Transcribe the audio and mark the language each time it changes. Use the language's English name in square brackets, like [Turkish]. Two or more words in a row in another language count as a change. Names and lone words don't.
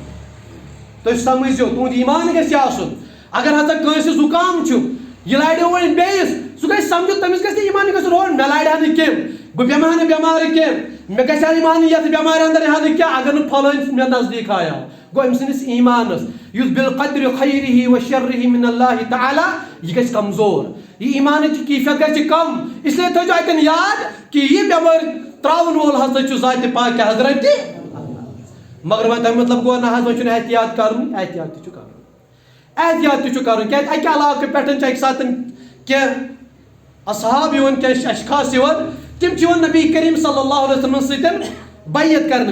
[Kashmiri] تُہۍ سمجھزیو تُہُنٛد ایمان گژھِ آسُن اگر ہسا کٲنٛسہِ زُکام چھُ یہ لاڑیو وۄنۍ بیٚیِس سُہ گژھِ سمجھُن تٔمِس گژھِ نہٕ ایمان گژھُن روٚن مےٚ لاڑِ ہا نہٕ کیٚنٛہہ بہٕ بیٚہمہٕ ہا نہٕ بٮ۪مار کیٚنٛہہ مےٚ گژھِ ہا ایمان یتھ بٮ۪مارِ اندر یِہا نہٕ کیٚنٛہہ اگر نہٕ پھلٲنۍ مےٚ نزدیٖک آیاو گوٚو أمۍ سٕنٛدِس ایمانس یُس [Arabic] بالقدر خیرہ و شرہ من اللہ تعالیٰ [Kashmiri] یہ گژھِ کمزور یہ ایمانٕچ کیفیت گژھِ کم [Urdu] اس لیے [Kashmiri] تھٲیزیو اتٮ۪ن یاد کہ یہ بٮ۪مٲرۍ تراون وول ہسا چھُ ذاتِ پاکِ حضرت مگر وۄنۍ تمیُک مطلب گوٚو نہ حظ وۄنۍ چھُنہٕ احتیاط کرُن احتیاط تہِ چھُ کرُن احتیاط تہِ چھُ کرُن کیازِ اکہِ علاقہٕ پٮ۪ٹھ چھِ اکہِ ساتہٕ کینٛہہ اصحاب یِوان کینٛہہ اشخاص یِوان تِم چھِ یِوان [Arabic] نبی کریم صلی اللہ علیہ وسلم [Kashmiri] سۭتۍ بیعت